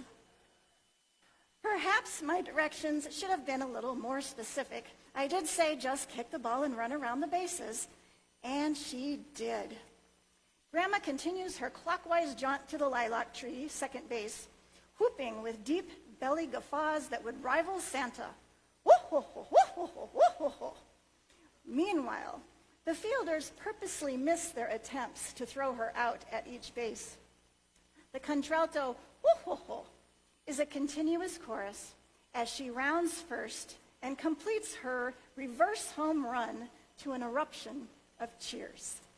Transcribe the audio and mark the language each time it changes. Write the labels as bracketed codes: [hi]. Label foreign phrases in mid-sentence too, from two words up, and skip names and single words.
[en] Perhaps my directions should have been a little more specific. I did say just kick the ball and run around the bases, and she did. Grandma continues her clockwise jaunt to the lilac tree, second base, whooping with deep belly guffaws that would rival Santa. Whoa-ho-ho, whoa-ho-ho, whoa-ho-ho. Meanwhile, the fielders purposely miss their attempts to throw her out at each base. The contralto whoa-ho-ho is a continuous chorus as she rounds first and completes her reverse home run to an eruption of cheers.